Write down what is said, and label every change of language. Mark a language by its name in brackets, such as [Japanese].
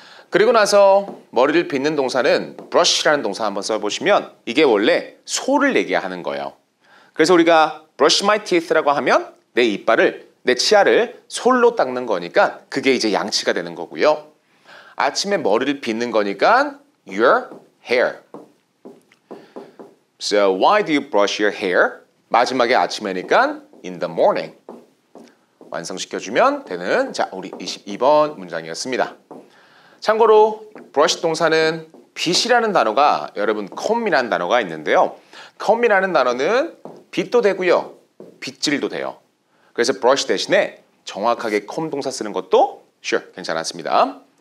[Korean] 그리고 나서 머리를 빗는 동사는 brush라는 동사 한번 써보시면 이게 원래 소를 내게 하는 거예요. 그래서 우리가 [English] brush my teeth [Korean] 라고 하면 내 이빨을, 내 치아를 솔로 닦는 거니까 그게 이제 양치가 되는 거고요. 아침에 머리를 빗는 거니까 [English] your hair. So why do you brush your hair? [Korean] 마지막에 아침에니까 [English] in the morning. [Korean] 완성시켜주면 되는 자, 우리 22번 문장이었습니다. 참고로 brush 동사는 빗이라는 단어가 여러분 comb이라는 단어가 있는데요. comb이라는 단어는 빗도 되고요. 빗질도 돼요. 그래서 brush 대신에 정확하게 comb 동사 쓰는 것도 sure 괜찮았습니다.